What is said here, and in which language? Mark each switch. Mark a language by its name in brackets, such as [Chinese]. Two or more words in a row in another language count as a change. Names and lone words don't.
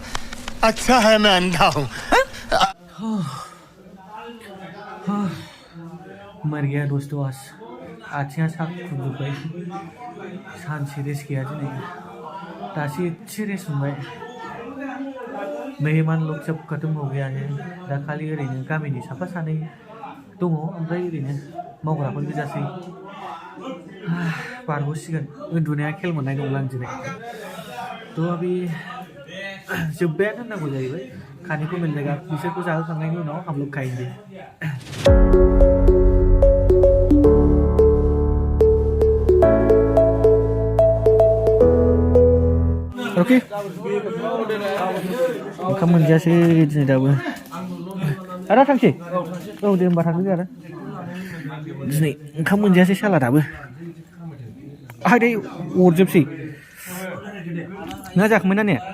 [Hindi] अच्छा है मैं अंधा हूँ। मर गया दोस्तों [Bodo] आज आथिङा साख्रुबजोब्बाय सानसे रेस्ट गैया दिनै दासो एसे रेस्ट मोनबाय [Hindi] मेहमान लोग सब खत्म हो गया है [Bodo] दा खालि ओरैनो गामिनि साफा सानै दङ ओमफ्राय ओरैनो मावग्राफोर गोजासै बारग'सिगोन उन्दुनाया खेल मोननाय नंला आं दिनै थ' अभी जोब्बायानो होननांगौ जाहैबाय [Hindi] खाने को मिल जाएगा [Bodo] बिसोरखौ जाहोखांनायनि उनाव [Hindi] हम लोग खाएंगे [Bodo] ओके ओंखाम मोनजायासै दिनै दाबो आदा थांसै औ दे होमबा थांदो आदा दिनै ओंखाम मोनजायासै साला दाबो आदै अरजोबसै नोंहा जाखांबाय ना ने